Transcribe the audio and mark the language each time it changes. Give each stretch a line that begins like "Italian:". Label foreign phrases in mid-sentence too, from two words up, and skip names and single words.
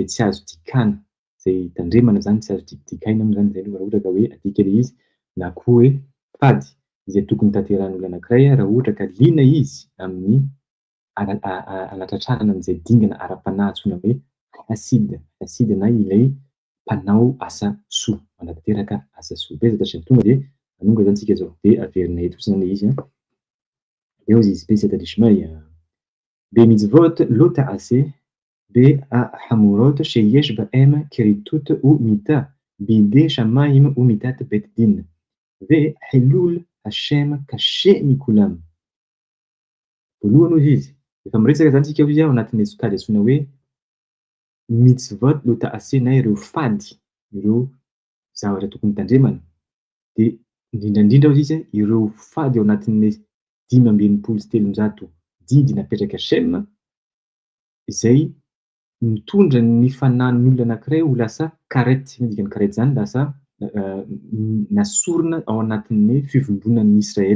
Malagasy: tsy azo dikana, izay tandremana zany tsy azo dikaina moa zany zay raha ohatra ka hoe adika ilay izy, na koa hoe fady izay tokony tanterahan'olona anankiray raha ohatra ka liana izy amin'ny halatratrarana an'izay dingana ara-panahy antsoina hoe hasida na ilay mpanao asa soa, manatanteraka asa soa.
Hebrew: בעזרת השם.
Malagasy: Tonga de anonga zany tsika zao de averina eto fotsiny ilay izy eo izy
Hebrew: בעזרת שמיים במצוות לא תעשה בהחמורות שיש בהן כריתות ומיתה בידי שמיים ומיתת בית דין וחילול השם קשה מכולם.
Malagasy: voalohany izy efa miresaka zany tsika izy ao anatin'ny sokajy antsoina hoe
Hebrew: מצוות לא תעשה
Malagasy: na ireo fady, ireo zavatra tokony tandremana. De indrindrandrindra izy ireo fady ao anatin'ny 513 didy napetraka Hashem izay mitondra ny fanahin'olona anankiray ho lasa karety, dikany karety zany lasa nasorona ao anatin'ny fivondronan'ny Israel.